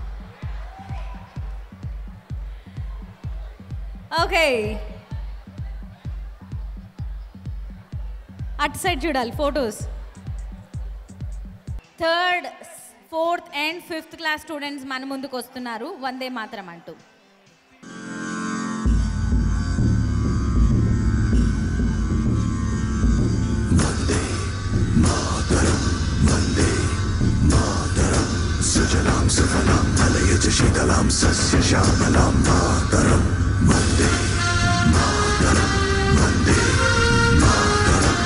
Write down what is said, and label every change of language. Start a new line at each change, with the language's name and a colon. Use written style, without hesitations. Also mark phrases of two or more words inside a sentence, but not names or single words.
Telugu: ఓకే, అటు సైడ్ చూడాలి ఫొటోస్. 3rd, 4th and 5th
English: class students
Telugu: మన ముందుకు వస్తున్నారు వందే మాతరం అంటూ.
Sanskrit: सुजलां सुफलां मलयज शीतलां सस्य श्यामलां मातरं वन्दे मातरं वन्दे मातरं